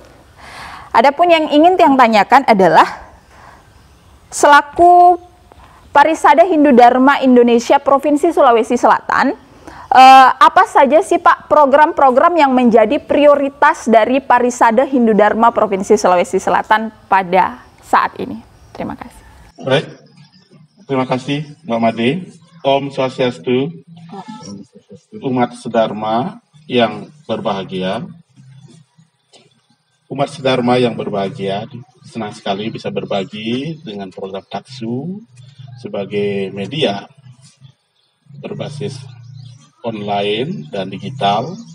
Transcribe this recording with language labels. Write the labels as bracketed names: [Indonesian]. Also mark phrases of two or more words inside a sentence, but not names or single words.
[Indonesian] Adapun yang ingin Tiang tanyakan adalah selaku Parisada Hindu Dharma Indonesia Provinsi Sulawesi Selatan, apa saja sih Pak program-program yang menjadi prioritas dari Parisada Hindu Dharma Provinsi Sulawesi Selatan pada saat ini? Terima kasih. Baik, terima kasih Mbak Made. Om Swastiastu, umat sedharma yang berbahagia. Umat sedharma yang berbahagia, senang sekali bisa berbagi dengan program Taksu sebagai media berbasis online dan digital.